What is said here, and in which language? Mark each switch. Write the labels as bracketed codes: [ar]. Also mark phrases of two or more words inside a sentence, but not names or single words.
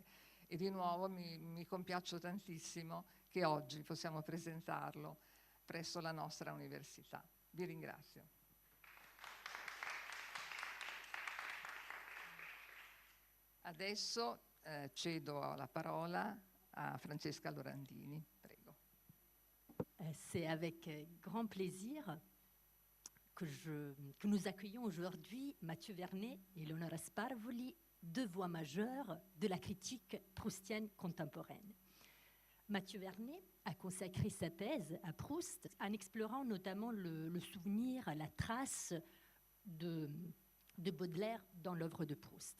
[it] E di nuovo mi compiaccio tantissimo che oggi possiamo presentarlo presso la nostra università. Vi ringrazio. Adesso cedo la parola à Francesca Lorandini. Prego. [fr] C'est avec grand plaisir que nous accueillons aujourd'hui Mathieu Vernet et Eleonora Sparvoli, deux voix majeures de la critique proustienne contemporaine. Mathieu Vernet a consacré sa thèse à Proust en explorant notamment le souvenir, la trace de Baudelaire dans l'œuvre de Proust.